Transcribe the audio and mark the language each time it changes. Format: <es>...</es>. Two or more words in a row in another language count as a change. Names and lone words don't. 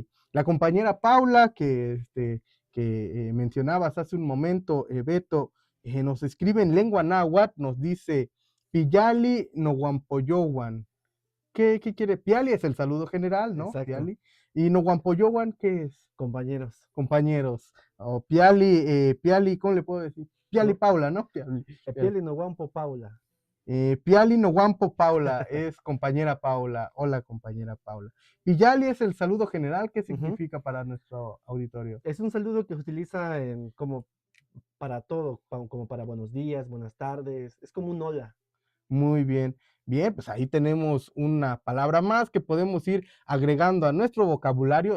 <es>La compañera Paula, que mencionabas hace un momento, Beto, nos escribe en lengua náhuatl, nos dice</es> <nah>Piyali Noguampoyowan.</nah> <es>¿Qué quiere? Piali es el saludo general, ¿no? Exacto. Piali. ¿Y Noguampoyowan qué es? Compañeros. Compañeros. O Piali, ¿cómo le puedo decir? Piali No. Paula, ¿no? Piali.</es> <nah>Pieli no guampo Paula. Piali Noguampo Paula</nah> <es>es compañera Paula. Hola, compañera Paula. Piyali es el saludo general. ¿Qué significa para nuestro auditorio? Es un saludo que se utiliza como para todo, como para buenos días, buenas tardes. Es como un hola. Muy bien. Bien, pues ahí tenemos una palabra más que podemos ir agregando a nuestro vocabulario.</es>